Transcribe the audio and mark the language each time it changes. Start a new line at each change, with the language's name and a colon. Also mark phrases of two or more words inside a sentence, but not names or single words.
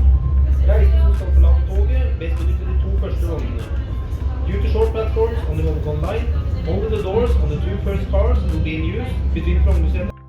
Norwegian: Reisende som skal forlate toget, bes benytte de to første vognene.
English: Due to short platforms on the Holmenkollen line, only the doors on the two first cars will be in use between Frognermuseet.